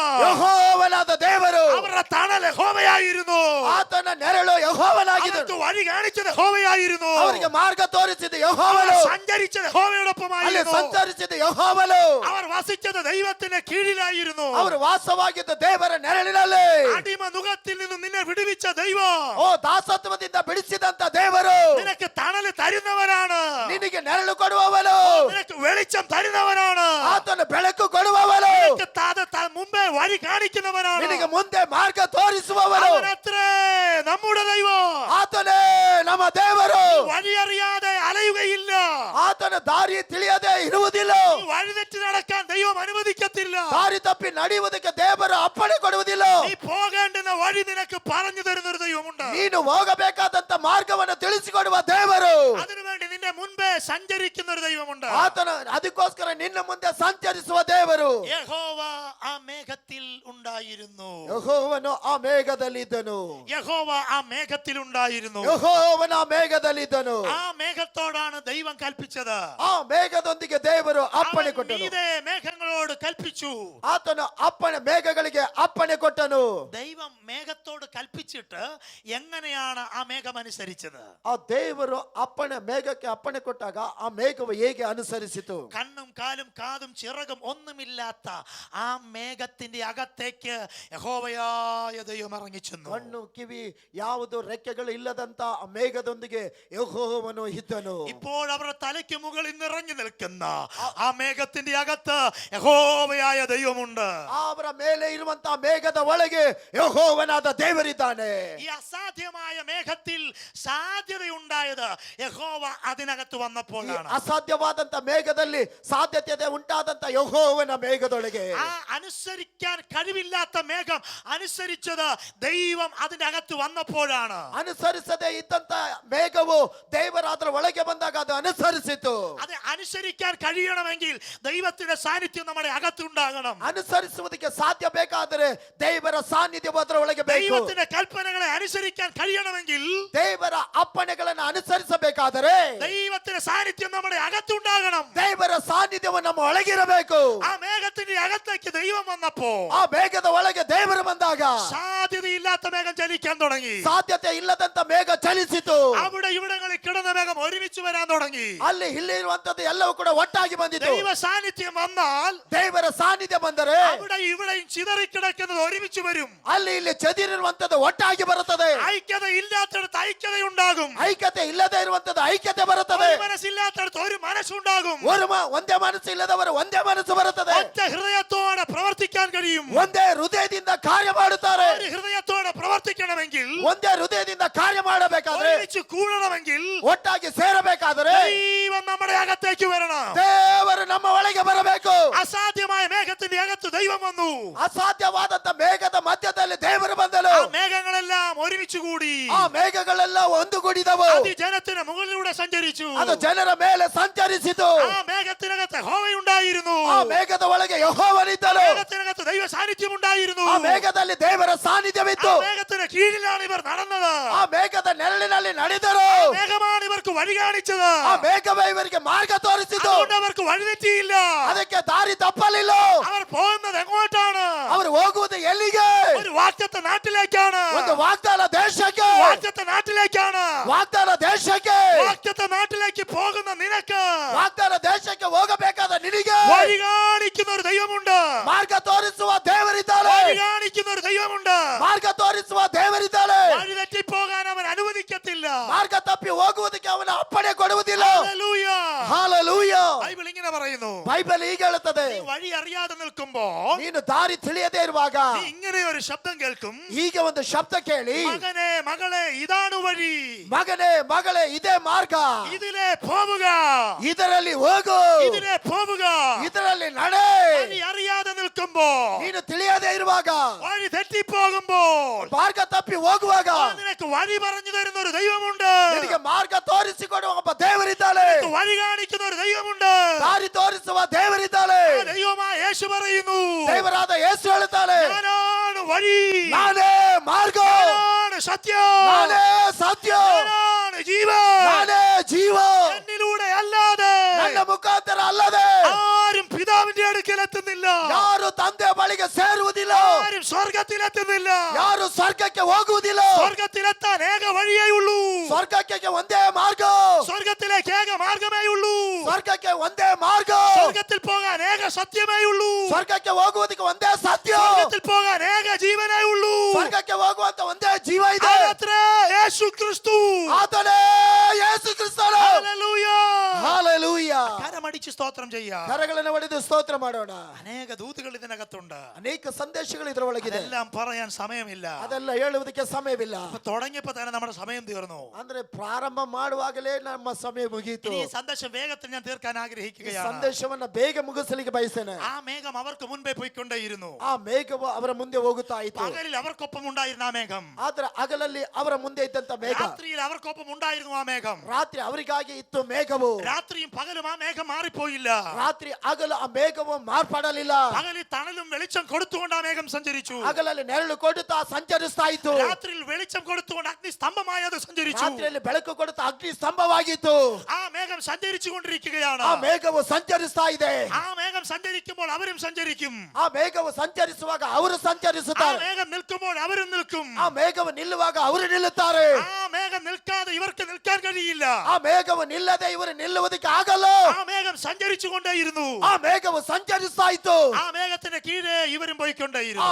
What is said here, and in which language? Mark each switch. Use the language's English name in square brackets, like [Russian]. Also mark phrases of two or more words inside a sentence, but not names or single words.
[Kannada] ಯೆಹೋವನಾದ ದೇವರು. [Malayalam] അവരുടെ തണൽ യഹോവയായിരുന്നു. [Kannada] ಆತನ ನೆರಳು ಯೆಹೋವನಾಗಿದ್ದನು. [Malayalam] അവർക്ക് വഴി കാണിച്ചത് യഹോവയായിരുന്നു. [Kannada] ಅವರಿಗೆ ಮಾರ್ಗ ತೋರಿಸಿದ [Malayalam] അവർ [Kannada] ಯೆಹೋವನು. [Malayalam] സഞ്ചരിച്ചത് [Kannada] ಅಲ್ಲಿ [Malayalam] യഹോവയോടൊപ്പമായിരുന്നു. [Kannada] ಸಂಚರಿಸಿದ ಯೆಹೋವನು. [Malayalam] അവർ വസിച്ചത് ദൈവത്തിന്റെ കീഴിലായിരുന്നു. [Kannada] ಅವರು ವಾಸವಾಗಿದ್ದ ದೇವರ ನೆರಳಿನಲ್ಲಿ. [Malayalam] അടിമ നുകത്തിൽ നിന്നും നിന്നെ വിടുവിച്ച ദൈവം [Kannada] ಓ ದಾಸತ್ವದಿಂದ ಬಿಡಿಸಿದಂತ ದೇವರು [Malayalam] നിനക്ക് തണല് തരുന്നവരാണ്. [Kannada] ನಿನಗೆ ನೆರಳು ಕೊಡುವವನು. [Malayalam] നിനക്ക് വെളിച്ചം തരുന്നവനാണ്. [Kannada] ಆತನ ಬೆಳಕು ಕೊಡುವವನು. [Malayalam] നിനക്ക് മുമ്പേ വഴി കാണിക്കുന്നവനാണ്. [Kannada] ನಿನಗೆ ಮುಂದೆ ಮಾರ್ಗ ತೋರಿಸುವವನು. [Malayalam] അവനത്രേ നമ്മുടെ ദൈവം. [Kannada] ಆತನೇ ನಮ್ಮ ದೇವರು. [Malayalam] വഴി അറിയാതെ അലയുകയില്ല. [Kannada] ಆತನ ದಾರಿ ತಿಳಿಯದೆ ಇರುವುದಿಲ್ಲ. [Malayalam] നീ വഴിതെറ്റി നടക്കാൻ ദൈവം അനുവദിക്കത്തില്ല. [Kannada] ದಾರಿ ತಪ್ಪಿ ನಡೆಯುವುದಕ್ಕೆ ದೇವರು ಅಪ್ಪಣೆ ಕೊಡುವುದಿಲ್ಲ. [Malayalam] നീ പോകേണ്ടുന്ന വഴി നിനക്ക് പറഞ്ഞു തരുന്ന ഒരു ദൈവമുണ്ട്. [Kannada] ನೀನು ಹೋಗಬೇಕಾದಂತ ಮಾರ್ಗವನ್ನು ತಿಳಿಸಿಕೊಡುವ ದೇವರು. [Malayalam] അതിനുവേണ്ടി നിന്റെ മുൻപേ സഞ്ചരിക്കുന്ന ഒരു ദൈവമുണ്ട്. [Kannada] ಆತನ ಅದಕ್ಕೋಸ್ಕರ ನಿನ್ನ ಮುಂದೆ ಸಂಚರಿಸುವ ದೇವರು. [Malayalam] യഹോവ ആ മേഘത്തിൽ ഉണ്ടായിരുന്നു. [Kannada] ಯೆಹೋವನು ಆ ಮೇಘದಲ್ಲಿದ್ದನು. [Malayalam] യഹോവ ആ മേഘത്തിൽ ഉണ്ടായിരുന്നു. [Kannada] ಯೆಹೋವನ ಆ ಮೇಘದಲ್ಲಿದ್ದನು. [Malayalam] ആ മേഘത്തോടാണ് ദൈവം കൽപ്പിച്ചത്. [Kannada] ಆ ಮೇಘದೊಂದಿಗೆ ದೇವರು ಅಪ್ಪಣೆ [Malayalam] അവൻ [Kannada] ಕೊಟ್ಟನು. [Malayalam] മീതെ മേഘങ്ങളോട് കൽപ്പിച്ചു. [Kannada] ಆತನು ಅಪ್ಪಣೆ ಮೇಘಗಳಿಗೆ ಅಪ್ಪಣೆ ಕೊಟ್ಟನು. [Malayalam] ദൈവം മേഘത്തോട് കൽപ്പിച്ചിട്ട് എങ്ങനെയാണ് ആ മേഘം അനുസരിച്ചത്? [Kannada] ಆ ದೇವರು ಮೇಘಕ್ಕೆ ಅಪ್ಪಣೆ ಕೊಟ್ಟಾಗ ಆ ಮೇಘವು ಹೇಗೆ ಅನುಸರಿಸಿತು? [Malayalam] കണ്ണും കാലും കാതും ചിറകും ഒന്നുമില്ലാത്ത ആ മേഘത്തിന്റെ അകത്തേക്ക് യഹോവയായ ദൈവം ഇറങ്ങിച്ചെന്നു. [Kannada] ಕಣ್ಣು ಕಿವಿ ಯಾವುದು ರೆಕ್ಕೆಗಳು ಇಲ್ಲದಂತ ಆ ಮೇಘದೊಂದಿಗೆ ಯೆಹೋವನು ಇದ್ದನು. [Malayalam] ഇപ്പോൾ അവരുടെ തലയ്ക്ക് മുകളിൽ നിറഞ്ഞു നിൽക്കുന്ന ആ മേഘത്തിന്റെ അകത്ത് യഹോവയായ ദൈവമുണ്ട്. [Kannada] ಅವರ ಮೇಲೆ ಇರುವಂತಹ ಮೇಘದ ಒಳಗೆ ಯೆಹೋವನಾದ ದೇವರಿದ್ದಾನೆ. [Malayalam] ഈ അസാധ്യമായ മേഘത്തിൽ സാധ്യതയുണ്ടായത് യഹോവ അതിനകത്ത് വന്നപ്പോഴാണ്. [Kannada] ಅಸಾಧ್ಯವಾದಂತ ಮೇಘದಲ್ಲಿ ಸಾಧ್ಯತೆ ಉಂಟಾದಂತ ಯೆಹೋವನ ಮೇಘದೊಳಗೆ. [Malayalam] ആ അനുസരിക്കാൻ കഴിവില്ലാത്ത മേഘം അനുസരിച്ചത് ദൈവം അതിന്റെ അകത്ത് വന്നപ്പോഴാണ്. [Kannada] ಅನುಸರಿಸದೆ ಇದ್ದಂತ ಮೇಘವು ದೇವರ ಅದರ ಒಳಗೆ ಬಂದಾಗ ಅದು ಅನುಸರಿಸಿತು. [Malayalam] അത് അനുസരിക്കാൻ കഴിയണമെങ്കിൽ ദൈവത്തിന്റെ സാന്നിധ്യം നമ്മുടെ അകത്തുണ്ടാകണം. [Kannada] ಅನುಸರಿಸುವುದಕ್ಕೆ ಸಾಧ್ಯ ಬೇಕಾದರೆ ದೇವರ ಸಾನ್ನಿಧ್ಯವು ಅದರ ಒಳಗೆ ಬೇಕು. [Malayalam] ദൈവത്തിന്റെ കൽപ്പനകളെ അനുസരിക്കാൻ കഴിയണമെങ്കിൽ [Kannada] ದೇವರ ಅಪ್ಪಣೆಗಳನ್ನು ಅನುಸರಿಸಬೇಕಾದರೆ [Malayalam] ദൈവത്തിന്റെ സാന്നിധ്യം നമ്മുടെ അകത്തുണ്ടാകണം. [Kannada] ದೇವರ ಸಾನ್ನಿಧ್ಯವು ನಮ್ಮ ಒಳಗಿರಬೇಕು. [Malayalam] ആ മേഘത്തിന്റെ അകത്തേക്ക് ദൈവം വന്നപ്പോ [Kannada] ಆ ಮೇಘದ ಒಳಗೆ ದೇವರು ಬಂದಾಗ [Malayalam] സാധ്യതയില്ലാത്ത മേഘം ചലിക്കാൻ തുടങ്ങി. [Kannada] ಸಾಧ್ಯತೆ ಇಲ್ಲದಂತ ಮೇಘ ಚಲಿಸಿತು. [Malayalam] അവിടെ ഇവിടങ്ങളിൽ കിടന്ന മേഘം ഒരുമിച്ച് വരാൻ തുടങ്ങി. [Kannada] ಅಲ್ಲಿ ಇಲ್ಲಿ ಇರುವಂತದ್ದು ಎಲ್ಲವೂ ಕೂಡ ಒಟ್ಟಾಗಿ ಬಂದಿತು. [Malayalam] ദൈവ സാന്നിധ്യം വന്നാൽ [Kannada] ದೇವರ ಸಾನ್ನಿಧ್ಯ ಬಂದರೆ [Malayalam] അവിടെ ഇവിടെയും ചിതറിക്കിടക്കുന്നത് ഒരുമിച്ച് വരും. [Kannada] ಅಲ್ಲಿ ಇಲ್ಲಿ ಚದಿರಿರುವಂತದ್ದು ಒಟ್ಟಾಗಿ ಬರುತ್ತದೆ. [Malayalam] ഐക്യത ഇല്ലാത്തടത്ത് ഐക്യതയുണ്ടാകും. [Kannada] ಐಕ್ಯತೆ ಇಲ್ಲದೆ ಇರುವಂತದ್ದು ಐಕ್ಯತೆ ಬರುತ್ತದೆ. [Malayalam] ഒരു മനസ്സില്ലാത്തടത്ത് ഒരു മനസ്സുണ്ടാകും. [Kannada] ಒಂದೇ ಮನಸ್ಸು ಇಲ್ಲದವರು ಒಂದೇ ಮನಸ್ಸು ಬರುತ್ತದೆ. [Malayalam] ഒറ്റ ഹൃദയത്തോടെ പ്രവർത്തിക്കാൻ കഴിയും. [Kannada] ಒಂದೇ ಹೃದಯದಿಂದ ಕಾರ್ಯ ಮಾಡುತ್ತಾರೆ. [Malayalam] ഒരു ഹൃദയത്തോടെ പ്രവർത്തിക്കണമെങ്കിൽ, [Kannada] ಒಂದೇ ಹೃದಯದಿಂದ ಕಾರ್ಯ ಮಾಡಬೇಕಾದ್ರೆ, [Malayalam] ഒരുമിച്ച് കൂടണമെങ്കിൽ [Kannada] ಒಟ್ಟಾಗಿ ಸೇರಬೇಕಾದರೆ [Malayalam] ദൈവം നമ്മുടെ അകത്തേക്ക് വരണം. [Kannada] ದೇವರು ನಮ್ಮ ಒಳಗೆ ಬರಬೇಕು. [Malayalam] അസാധ്യമായ മേഘത്തിന്റെ അകത്ത് ദൈവം വന്നു. [Kannada] ಅಸಾಧ್ಯವಾದಂತ ಮೇಘದ ಮಧ್ಯದಲ್ಲಿ ದೇವರು ಬಂದನು. [Malayalam] ആ മേഘങ്ങളെല്ലാം ഒരുമിച്ച് കൂടി [Kannada] ಆ ಮೇಘಗಳೆಲ್ಲ ಒಂದುಗೂಡಿದವು. [Malayalam] അത് ജനത്തിന് മുകളിലൂടെ സഞ്ചരിച്ചു. [Kannada] ಅದು ಜನರ ಮೇಲೆ ಸಂಚರಿಸಿತು. [Malayalam] ആ മേഘത്തിനകത്ത് യഹോവയുണ്ടായിരുന്നു. [Kannada] ಆ ಮೇಘದ ಒಳಗೆ ಯೆಹೋವನಿದ್ದನು. [Malayalam] മേഘത്തിനകത്ത് ദൈവ സാന്നിധ്യം ഉണ്ടായിരുന്നു. [Kannada] ಆ ಮೇಘದಲ್ಲಿ ದೇವರ ಸಾನ್ನಿಧ್ಯವಿತ್ತು. [Malayalam] ആ മേഘത്തിന് കീഴിലാണ് ഇവർ നടന്നത്. [Kannada] ಆ ಮೇಘದ ನೆರಳಿನಲ್ಲಿ ನಡೆದರು. [Malayalam] മേഘമാണ് ഇവർക്ക് വഴി കാണിച്ചത്. [Kannada] ಆ ಮೇಘವೇ ಇವರಿಗೆ ಮಾರ್ಗ ತೋರಿಸಿತು. [Malayalam] അതുകൊണ്ട് അവർക്ക് വഴിതെറ്റിയില്ല. [Kannada] ಅದಕ್ಕೆ ದಾರಿ ತಪ್ಪಲಿಲ್ಲ. [Malayalam] അവർ പോകുന്നത് എങ്ങോട്ടാണ്? [Kannada] ಅವರು ಹೋಗುವುದು ಎಲ್ಲಿಗೆ? [Malayalam] ഒരു വാഗ്ദത്ത നാട്ടിലേക്കാണ്. [Kannada] ಒಂದು ವಾಗ್ದಾನ ದೇಶಕ್ಕೆ. [Malayalam] വാഗ്ദത്ത നാട്ടിലേക്കാണ്. [Kannada] ವಾಗ್ದಾನ ದೇಶಕ್ಕೆ. [Malayalam] വാഗ്ദത്ത നാട്ടിലേക്ക് പോകുന്ന നിനക്ക് [Kannada] ವಾಗ್ದಾನ ದೇಶಕ್ಕೆ ಹೋಗಬೇಕಾದ ನಿನಗೆ [Malayalam] വഴി കാണിക്കുന്ന ഒരു ദൈവമുണ്ട്. [Kannada] ಮಾರ್ಗ ತೋರಿಸುವ ದೇವರಿದ್ದಾನೆ. [Malayalam] വഴി കാണിക്കുന്ന ഒരു ദൈവമുണ്ട്. [Kannada] ಮಾರ್ಗ ತೋರಿಸುವ ದೇವರಿದ್ದಾನೆ. [Malayalam] വഴി തെറ്റിപ്പോകാൻ അവൻ അനുവദിക്കത്തില്ല. [Kannada] ಮಾರ್ಗ ತಪ್ಪಿ ಹೋಗುವುದಕ್ಕೆ ಅವನ ಅಪ್ಪಣೆ ಕೊಡುವುದಿಲ್ಲ. [Malayalam] ഹല്ലേലൂയ. [Kannada] ಹಾಲೆಲೂಯಾ. [Malayalam] ബൈബിൾ ഇങ്ങനെ പറയുന്നു, [Kannada] ಬೈಬಲ್ ಹೀಗೆ ಹೇಳುತ್ತದೆ, [Malayalam] നീ വഴി അറിയാതെ നിൽക്കുമ്പോ [Kannada] ನೀನು ದಾರಿ ತಿಳಿಯದೇ ಇರುವಾಗ [Malayalam] നീ ഇങ്ങനെ ഒരു ശബ്ദം കേൾക്കും. [Kannada] ಹೀಗೆ ಒಂದು ಶಬ್ದ ಕೇಳಿ, [Malayalam] മകനെ മകളെ ഇതാണ് വഴി, [Kannada] ಮಗನೇ ಮಗಳೇ ಇದೇ ಮಾರ್ಗ, [Malayalam] ഇതിലെ പോവുക, [Kannada] ಇದರಲ್ಲಿ ಹೋಗು, [Malayalam] ഇതിലെ പോവുക. [Kannada] ಇದರಲ್ಲಿ ನಡೆ. [Malayalam] വഴി അറിയാതെ നിൽക്കുമ്പോ, [Kannada] ನೀನು ತಿಳಿಯದೇ ಇರುವಾಗ, [Malayalam] വഴി തെറ്റിപ്പോകുമ്പോൾ [Kannada] ಮಾರ್ಗ ತಪ್ಪಿ ಹೋಗುವಾಗ [Malayalam] നിനക്ക് വഴി പറഞ്ഞു തരുന്ന ഒരു ദൈവമുണ്ട്. [Kannada] ನಿನಗೆ ಮಾರ್ಗ ತೋರಿಸಿಕೊಡುವ ಒಬ್ಬ ದೇವರಿದ್ದಾನೆ. [Malayalam] നിനക്ക് വഴി കാണിക്കുന്ന ഒരു ദൈവമുണ്ട്. [Kannada] ದಾರಿ ತೋರಿಸುವ ದೇವರಿದ್ದಾನೆ. [Malayalam] ആ ദൈവമായ യേശു പറയുന്നു, [Kannada] ದೇವರಾದ ಯೇಸು ಹೇಳುತ್ತಾನೆ, [Malayalam] ഞാനാണ് വഴി, [Kannada] ನಾನೇ ಮಾರ್ಗ, [Malayalam] ഞാനാണ് സത്യം, [Kannada] ನಾನೇ ಸತ್ಯ, [Malayalam] ഞാനാണ് ജീവൻ. [Kannada] ನಾನೇ ಜೀವ. [Malayalam] എന്നിലൂടെ അല്ലാതെ [Kannada] ನನ್ನ ಮುಖಾಂತರ ಅಲ್ಲದೆ [Malayalam] ആരും പിതാവിന്റെ അടുക്കൽ എത്തുന്നില്ല. [Kannada] ಯಾರು ತಂದೆ ಬಳಿಗೆ ಸೇರುವುದಿಲ್ಲ. [Malayalam] ആരും സ്വർഗത്തിലെത്തുന്നില്ല. [Kannada] ಯಾರು ಸ್ವರ್ಗಕ್ಕೆ ಹೋಗುವುದಿಲ್ಲ. [Malayalam] സ്വർഗത്തിലെത്താൻ ഏക വഴിയേ ഉള്ളൂ. [Kannada] ಸ್ವರ್ಗಕ್ಕೆ ಒಂದೇ ಮಾರ್ಗ. [Malayalam] സ്വർഗത്തിലേക്ക് ഏക മാർഗമേ ഉള്ളൂ. [Kannada] ಸ್ವರ್ಗಕ್ಕೆ ಒಂದೇ ಮಾರ್ಗ. [Malayalam] സ്വർഗത്തിൽ പോകാൻ ഏക സത്യമേ ഉള്ളൂ. [Kannada] ಸ್ವರ್ಗಕ್ಕೆ ಹೋಗುವುದಕ್ಕೆ ಒಂದೇ ಸತ್ಯ. [Malayalam] സ്വർഗത്തിൽ പോകാൻ ഏക ജീവനേ ഉള്ളൂ. [Kannada] ಸ್ವರ್ಗಕ್ಕೆ ಹೋಗುವಂತ ಒಂದೇ ಜೀವ ಇದೆ. [Malayalam] അതത്രേ യേശു ക്രിസ്തു. [Kannada] ಆತನೇ ಯೇಸು ಕ್ರಿಸ್ತನು. [Malayalam] ഹല്ലേലൂയ. [Kannada] ಹಾಲೆಲೂಯಾ. [Malayalam] കരമടിച്ച് സ്തോത്രം ചെയ്യാം. [Kannada] ಕರಗಳನ್ನು ಹೊಡೆದು ಸ್ತೋತ್ರ ಮಾಡೋಣ. [Malayalam] അനേക ദൂതുകൾ ഇതിനകത്തുണ്ട്. [Kannada] ಅನೇಕ ಸಂದೇಶಗಳು ಇದರೊಳಗಿದೆ. [Malayalam] എല്ലാം പറയാൻ സമയമില്ല. [Kannada] ಅದೆಲ್ಲ ಹೇಳುವುದಕ್ಕೆ ಸಮಯವಿಲ್ಲ. [Malayalam] അപ്പൊ തുടങ്ങിയപ്പോ തന്നെ നമ്മുടെ സമയം തീർന്നു. [Kannada] ಅಂದ್ರೆ ಪ್ರಾರಂಭ ಮಾಡುವಾಗಲೇ ನಮ್ಮ ಸಮಯ ಮುಗಿಯಿತು. [Malayalam] ഇനി ഈ സന്ദേശം വേഗത്തിൽ ഞാൻ തീർക്കാൻ [Kannada] ಈ [Malayalam] ആഗ്രഹിക്കുകയാണ്. [Kannada] ಸಂದೇಶವನ್ನ ಬೇಗ ಮುಗಿಸಲಿಕ್ಕೆ ಬಯಸ್ತೇನೆ. [Malayalam] ആ മേഘം അവർക്ക് മുൻപേ പോയിക്കൊണ്ടേയിരുന്നു. [Kannada] ಆ ಮೇಘವು ಅವರ ಮುಂದೆ ಹೋಗುತ್ತಾ ಇತ್ತು. [Malayalam] പകലിൽ അവർക്കൊപ്പം ഉണ്ടായിരുന്ന ആ മേഘം, [Kannada] ಆದ್ರೆ ಹಗಲಲ್ಲಿ ಅವರ ಮುಂದೆ ಇದ್ದಂತ ಮೇಘ, [Malayalam] രാത്രിയിൽ അവർക്കൊപ്പം ഉണ്ടായിരുന്നു ആ മേഘം. [Kannada] ರಾತ್ರಿ ಅವರಿಗಾಗಿ ಇತ್ತು ಮೇಘವು. [Malayalam] രാത്രിയും പകലും ആ മേഘം മാറിപ്പോയില്ല. [Kannada] ರಾತ್ರಿ ಹಗಲು ಆ ಮೇಘವು ಮಾರ್ಪಡಲಿಲ್ಲ. [Malayalam] പകലിൽ തണലും വെളിച്ചം കൊടുത്തുകൊണ്ട് ആ മേഘം സഞ്ചരിച്ചു. [Kannada] ಹಗಲಲ್ಲಿ ನೆರಳು ಕೊಡುತ್ತಾ ಸಂಚರಿಸ್ತಾ ಇತ್ತು. [Malayalam] രാത്രിയിൽ വെളിച്ചം കൊടുത്തുകൊണ്ട് അഗ്നി സ്തംഭമായി അത് സഞ്ചരിച്ചു. [Kannada] ರಾತ್ರಿಯಲ್ಲಿ ಬೆಳಕು ಕೊಡುತ್ತಾ ಅಗ್ನಿ ಸ್ತಂಭವಾಗಿತ್ತು. [Malayalam] ആ മേഘം സഞ്ചരിച്ചു കൊണ്ടിരിക്കുകയാണ്. [Kannada] ಆ ಮೇಘವು ಸಂಚರಿಸ್ತಾ ಇದೆ. [Malayalam] ആ മേഘം സഞ്ചരിക്കുമ്പോൾ അവരും സഞ്ചരിക്കും. [Kannada] ಆ ಮೇಘವು ಸಂಚರಿಸುವಾಗ ಅವರು [Malayalam] ആ [Kannada] ಸಂಚರಿಸುತ್ತಾರೆ. [Malayalam] മേഘം നിൽക്കുമ്പോൾ അവരും നിൽക്കും. [Kannada] ಆ ಮೇಘವು ನಿಲ್ಲುವಾಗ ಅವರು ನಿಲ್ಲುತ್ತಾರೆ. [Malayalam] ആ മേഘം നിൽക്കാതെ ഇവർക്ക് നിൽക്കാൻ കഴിയില്ല. [Kannada] ಆ ಮೇಘವು ನಿಲ್ಲದೆ ಇವರು ನಿಲ್ಲುವುದಕ್ಕೆ ಆಗಲ್ಲ. [Malayalam] ആ മേഘം സഞ്ചരിച്ചു കൊണ്ടേയിരുന്നു. [Kannada] ಆ ಮೇಘವು ಸಂಚರಿಸ್ತಾ ಇತ್ತು. [Malayalam] ആ മേഘത്തിന് കീഴെ ഇവരും [Kannada] ಆ [Malayalam] പോയിക്കൊണ്ടേയിരുന്നു.